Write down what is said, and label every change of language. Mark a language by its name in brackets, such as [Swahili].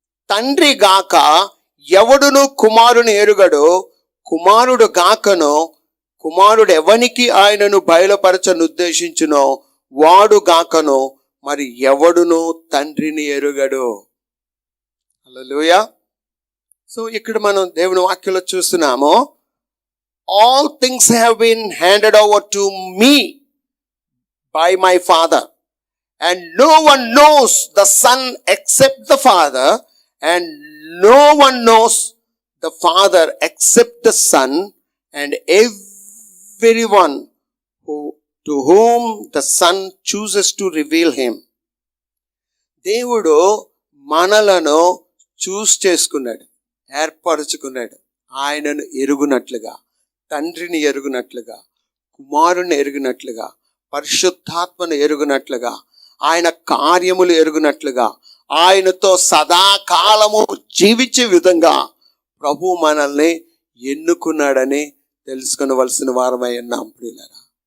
[Telugu] తండ్రి గాక ఎవడును కుమారుని ఎరుగడు, కుమారుడు గాకను కుమారుడు ఎవనికి ఆయనను బయలుపరచనుద్దేశించునో వాడు గాకను మరి ఎవడును తండ్రిని ఎరుగడు. హల్లెలూయా. సో ఇక్కడ మనం దేవుని వాక్యంలో చూస్తున్నాము, [English] All things have been handed over to me by my father, and no one knows the Son except the Father, and no one knows the Father except the Son, and everyone to whom the Son chooses to reveal him. [Telugu] దేవుడు మనలను చేసుకున్నాడు, ఏర్పరచుకున్నాడు. ఆయనను ఎరుగునట్లుగా, తండ్రిని ఎరుగునట్లుగా, కుమారుని ఎరుగునట్లుగా, పరిశుద్ధాత్మను ఎరుగునట్లుగా, ఆయన కార్యములు ఎరుగునట్లుగా, ఆయనతో సదాకాలము జీవించే విధంగా ప్రభు మనల్ని ఎన్నుకున్నాడని తెలుసుకొనవలసిన వారమై ఉన్నాం ప్రియులారా.